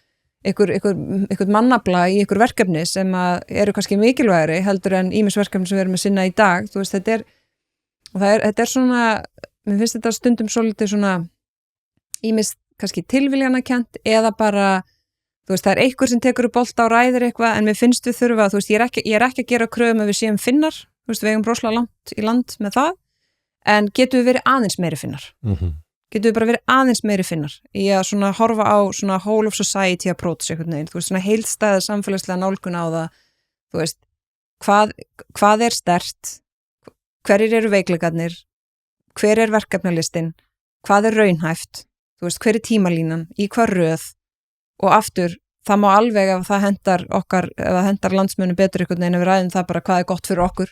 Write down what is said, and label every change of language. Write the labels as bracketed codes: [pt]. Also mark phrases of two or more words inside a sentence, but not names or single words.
[is] ykkur mannafla í ykkur verkefni sem eru kannski mikilvægri heldur en ýmis verkefni sem við erum að sinna í dag, þú veist, þetta er svona, mér finnst þetta stundum svolítið svona ýmis kannski tilviljanakent eða bara, þú veist, það einhver sem tekur upp bolta og ræðir eitthvað en mér finnst við þurfa, þú veist, ég er ekki að gera kröfum að við séum finnar, þú veist, við eigum brosla langt í land með það, en getum við verið aðeins meiri finnar. Getum við bara verið aðeins meiri finnar í að svona horfa á svona [en] whole of society approach [is] einhvern veginn, þú veist, svona heildstæða samfélagslega nálgun á það, þú veist, hvað er sterkt, hverjir eru veikleikarnir, hver er verkefnalistin, hvað er raunhæft, þú veist, hver er tímalínan, í hvað röð og aftur, það má alveg ef það hendar okkar, ef það hendar landsmönnum betur einhvern veginn ef við ræðum það bara hvað er gott fyrir okkur.